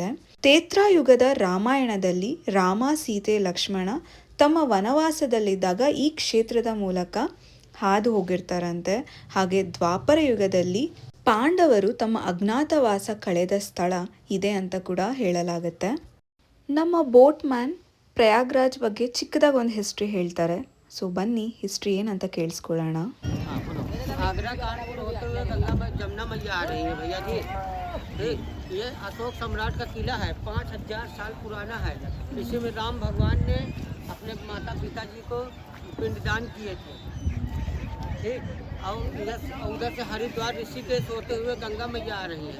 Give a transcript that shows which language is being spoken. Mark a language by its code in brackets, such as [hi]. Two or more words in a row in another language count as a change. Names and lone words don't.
[kn] ತ್ರೇತಾಯುಗದ ರಾಮಾಯಣದಲ್ಲಿ ರಾಮ, ಸೀತೆ, ಲಕ್ಷ್ಮಣ ತಮ್ಮ ವನವಾಸದಲ್ಲಿದ್ದಾಗ ಈ ಕ್ಷೇತ್ರದ ಮೂಲಕ ಹಾದು ಹೋಗಿರ್ತಾರಂತೆ. ಹಾಗೆ ದ್ವಾಪರ ಯುಗದಲ್ಲಿ ಪಾಂಡವರು ತಮ್ಮ ಅಜ್ಞಾತವಾಸ ಕಳೆದ ಸ್ಥಳ ಇದೆ ಅಂತ ಕೂಡ ಹೇಳಲಾಗುತ್ತೆ. ನಮ್ಮ [en] boat man [kn] ಪ್ರಯಾಗ್ರಾಜ್ ಬಗ್ಗೆ ಚಿಕ್ಕದಾಗಿ ಒಂದು ಹಿಸ್ಟ್ರಿ ಹೇಳ್ತಾರೆ. ಸೊ ಬನ್ನಿ ಹಿಸ್ಟ್ರಿ ಏನಂತ ಕೇಳಿಸ್ಕೊಳ್ಳೋಣ. [hi] आगरा कानपुर होते हुए गंगा में जमुना मैया आ रही है भैया जी। ठीक, ये अशोक सम्राट का किला है, 5000 साल पुराना है। इसी में राम भगवान ने अपने माता पिता जी को पिंडदान किए थे। ठीक, और उधर से हरिद्वार ऋषिकेश होते हुए गंगा मैया आ रही है।